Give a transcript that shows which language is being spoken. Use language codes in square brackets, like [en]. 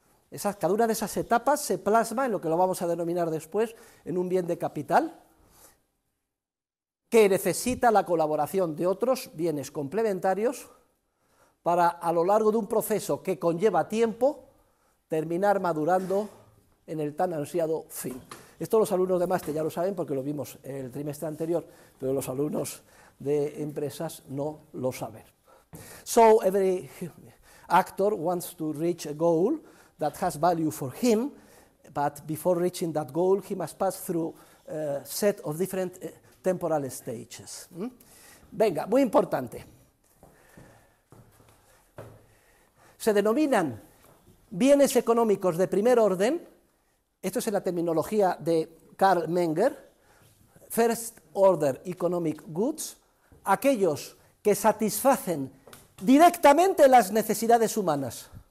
[es] Cada una de esas etapas se plasma en lo que lo vamos a denominar después en un bien de capital que necesita la colaboración de otros bienes complementarios para, a lo largo de un proceso que conlleva tiempo, terminar madurando en el tan ansiado fin. Esto los alumnos de máster ya lo saben porque lo vimos el trimestre anterior, pero los alumnos de empresas no lo saben. [en] So every actor wants to reach a goal that has value for him, but before reaching that goal he must pass through a set of different temporal stages. [es] Venga, muy importante. Se denominan bienes económicos de primer orden, esto es en la terminología de Karl Menger, [en] First Order Economic Goods, [es] aquellos que satisfacen directamente las necesidades humanas.